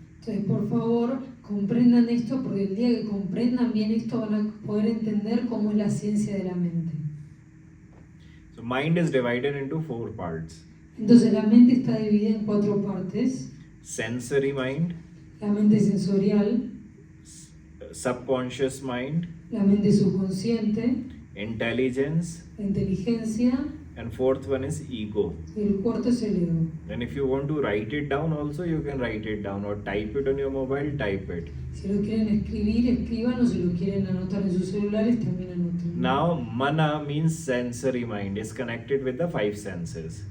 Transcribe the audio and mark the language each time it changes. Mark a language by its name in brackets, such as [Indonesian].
[Spanish] Entonces, por favor, comprendan esto, porque el día que comprendan bien esto van a poder entender cómo es la ciencia de la mente. [English] So mind is divided into 4 parts. [Spanish] Entonces, la mente está dividida en 4 partes. [English] Sensory mind, [Spanish] La mente sensorial, [English] subconscious mind, [Spanish] la mente subconsciente, [English] intelligence, [Spanish] la inteligencia, [English] and 4th one is ego. [Spanish] y el cuarto es el ego. [English] And if you want to write it down also, you can write it down, or type it on your mobile, type it. [Spanish] Si lo quieren escribir, escriban, o si lo quieren anotar en sus celulares, también anoten. [English] Now, mana means sensory mind, is connected with the 5 senses.